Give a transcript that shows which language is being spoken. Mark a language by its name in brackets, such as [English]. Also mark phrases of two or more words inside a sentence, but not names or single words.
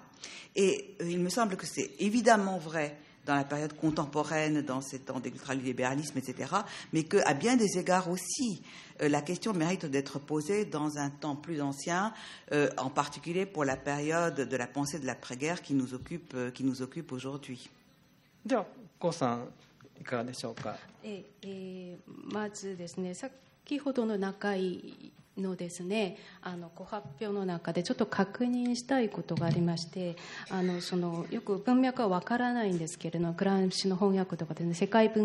[French] Et il me semble que c'est évidemment vrai dans la période contemporaine, dans ces temps d'ultralibéralisme, etc., mais qu'à bien des égards aussi, la question mérite d'être posée dans un temps plus ancien, en particulier pour la période de la pensée de l'après-guerre qui nous occupe aujourd'hui. [Japanese] では、コウさんいかがでしょうか。まずですね、先ほどの中井のですね、ご発表の中でちょっと確認したいことがありまして、よく文脈は分からないんですけれども、グランシの翻訳とかですね、世界